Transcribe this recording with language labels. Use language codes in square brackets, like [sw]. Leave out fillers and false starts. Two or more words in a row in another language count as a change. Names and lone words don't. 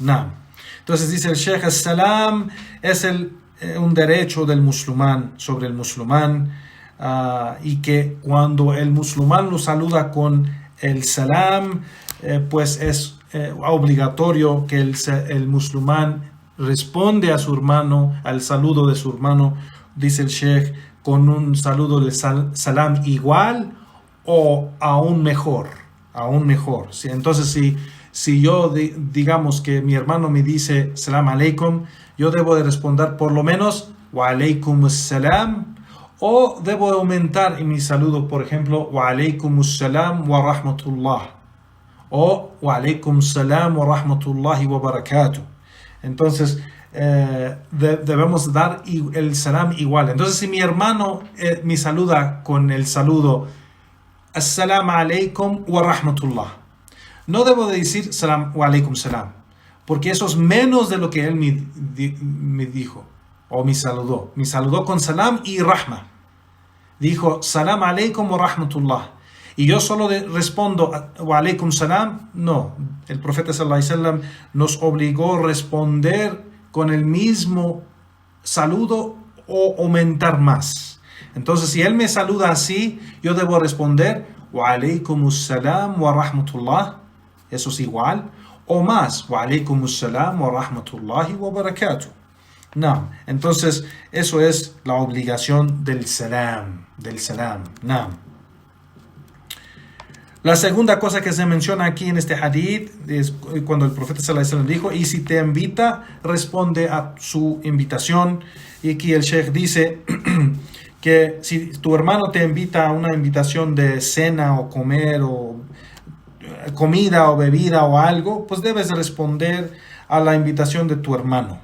[es] Entonces dice el Sheikh, el salam es un derecho del musulmán sobre el musulmán, y que cuando el musulmán lo saluda con el salam, pues es obligatorio que el musulmán responde a su hermano, al saludo de su hermano, dice el Sheikh, con un saludo de salam igual o aún mejor. ¿Sí? Entonces si yo digamos que mi hermano me dice [ar] سلام عليكم, [es] yo debo de responder por lo menos [ar] وعليكم سلام, [es] o debo de aumentar en mi saludo, por ejemplo, [ar] وعليكم سلام ورحمة الله, o وعليكم سلام ورحمة الله وبركاته. [es] Entonces debemos dar el salam igual. Entonces si mi hermano me saluda con el saludo [ar] السلام عليكم ورحمة الله, [es] no debo de decir [ar] سلام وعليكم سلام, [es] porque eso es menos de lo que él me dijo o me saludó. Me saludó con salam y rahma. Dijo [ar] سلام عليكم ورحمة الله. [es] Y yo solo respondo [ar] وعليكم سلام. [es] No, el profeta [ar] صلى الله عليه وسلم [es] nos obligó a responder con el mismo saludo o aumentar más. Entonces si él me saluda así, yo debo responder [ar] وعليكم سلام ورحمة الله. [es] Eso es igual o más, [ar] وعليكم سلام ورحمة الله وبركاته. [es] Entonces eso es la obligación del salam. La segunda cosa que se menciona aquí en este hadith es cuando el profeta [ar] صلى الله عليه وسلم [es] dijo, y si te invita, responde a su invitación. Y aquí el Sheikh dice que si tu hermano te invita a una invitación de cena o comer o comida o bebida o algo, pues debes responder a la invitación de tu hermano.